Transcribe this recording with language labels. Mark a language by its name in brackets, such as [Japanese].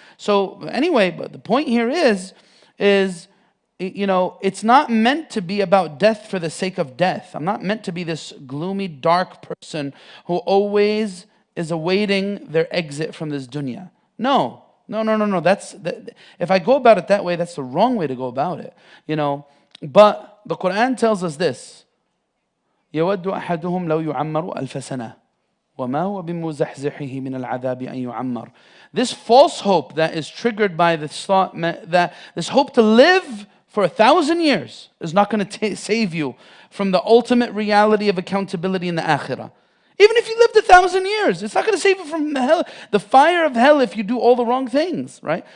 [English] So anyway, but the point here is, it's not meant to be about death for the sake of death. I'm not meant to be this gloomy, dark person who always is awaiting their exit from this dunya. No. If I go about it that way, that's the wrong way to go about it. But the Quran tells us this: [Arabic] يود أحدهم لو يعمر ألف سنة وما هو بمزحزحه من العذاب أن يعمر. [English] This false hope that is triggered by this thought, that this hope to live for 1,000 years is not going to save you from the ultimate reality of accountability in the akhirah. Even if you lived 1,000 years, it's not going to save you from hell, the fire of hell, if you do all the wrong things, right?